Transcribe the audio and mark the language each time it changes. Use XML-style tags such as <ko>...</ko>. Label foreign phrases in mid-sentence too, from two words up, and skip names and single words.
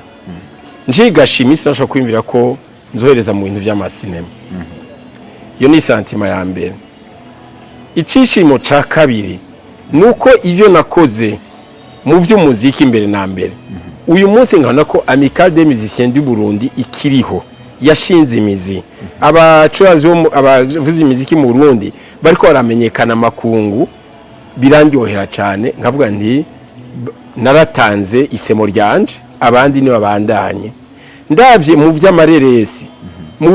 <rn>Nje gashimisa nshaka kwimvira ko nzohereza mu bintu by'amasinema. Yo ni sentiment ya mbere. Icishimo ca kabiri nuko ivyo nakoze mu vy'umuziki mbere na mbere. Uyu munsi nkana ko Amicale des Musiciens du Burundi ikiriho yashinze imizi. Abacuranzi abavuza imiziki mu Burundi bariko baramenyekana makungu birandyohera cyane nkavuga nti naratanze isemo ryanje abandi ni babandanye ndavye mu vy'amareresi mu</rn>